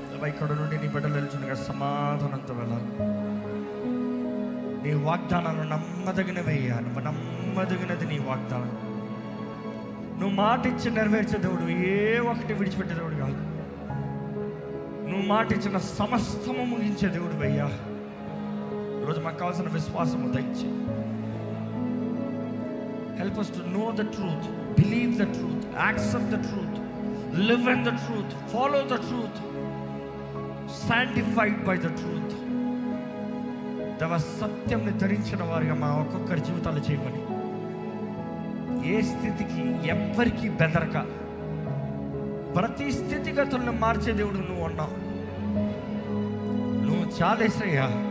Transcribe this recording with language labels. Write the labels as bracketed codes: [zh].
[te] ఇక్కడ నుండి నీ బిడ్డలు వెళ్తుండగా సమాధానంతో వెళ్ళాలి. నీ వాగ్దానాలు నమ్మదగినవయ్యా, నువ్వు నమ్మదగినది నీ వాగ్దానం. నువ్వు మాట ఇచ్చి నెరవేర్చే దేవుడు, ఏ ఒక్కటి విడిచిపెట్టే దేవుడు కాదు. నువ్వు మాట ఇచ్చిన సమస్తము ముగించే దేవుడు అయ్యా. ఈరోజు మాకు కావాల్సిన విశ్వాసము దయచేయి, [en] Help us to know the truth, believe the truth, accept the truth, live in the truth, follow the truth, sanctified by the truth. [te] దేవ సత్యంని ధరించిన వారిగా మా ఒక్కొక్కరి జీవితాలు చేయమని, ఏ స్థితికి ఎవ్వరికి బెదరక ప్రతి స్థితిగతులను మార్చే దేవుడు నువ్వు ఉన్నావు. నువ్వు చాలేసయ్యా.